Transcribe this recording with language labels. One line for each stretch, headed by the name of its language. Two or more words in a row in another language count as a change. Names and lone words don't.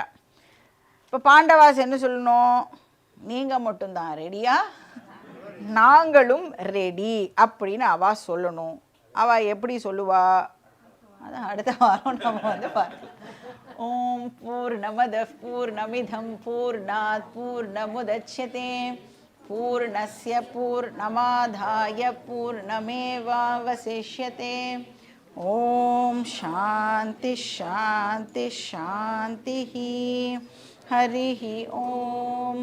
Tamil: இப்போ பாண்டவாஸ் என்ன சொல்லணும், நீங்கள் மட்டும்தான் ரெடியா, நாங்களும் ரெடி அப்படின்னு அவள் சொல்லணும். அவள் எப்படி சொல்லுவா, அதான் அடுத்த வாரம் நம்ம வந்து பார்க்கலாம்.
Sanskrit: ॐ पूर्णमदः पूर्णमिदं पूर्णात् पूर्णमुदच्यते पूर्णस्य पूर्णमादाय पूर्णमेवावशिष्यते. ॐ शान्ति शान्ति शान्ति. हरिः ॐ.